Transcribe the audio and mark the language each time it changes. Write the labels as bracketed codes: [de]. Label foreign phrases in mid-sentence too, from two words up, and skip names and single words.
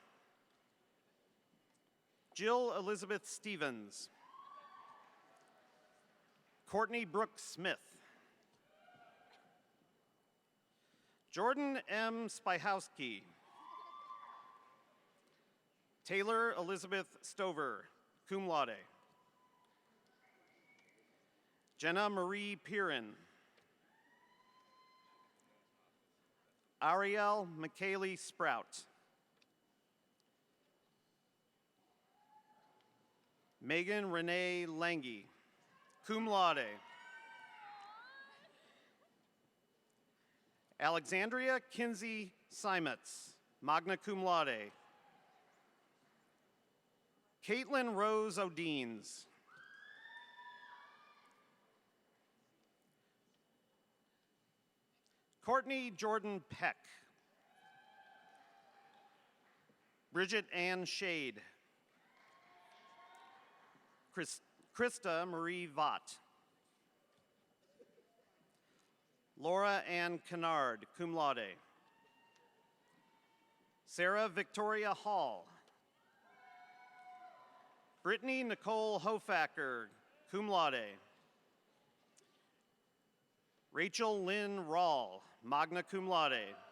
[en] Jill Elizabeth Stevens. Courtney Brooks Smith. Jordan M. Spyhowski. Taylor Elizabeth Stover, [la] cum laude. [en] Jenna Marie Piran. Ariel McKaylee Sprout. Megan Renee Lange, [la] cum laude. [en] Alexandria Kinsey Simets, [la] magna cum laude. [en] Caitlin Rose O'Deans. Courtney Jordan Peck. Bridget Ann Shade. Krista Marie Vott. Laura Ann Kennard, [la] cum laude. [en] Sarah Victoria Hall. Brittany Nicole Hofacker, [la] cum laude. [en] Rachel Lynn Rawl, [la] magna cum laude.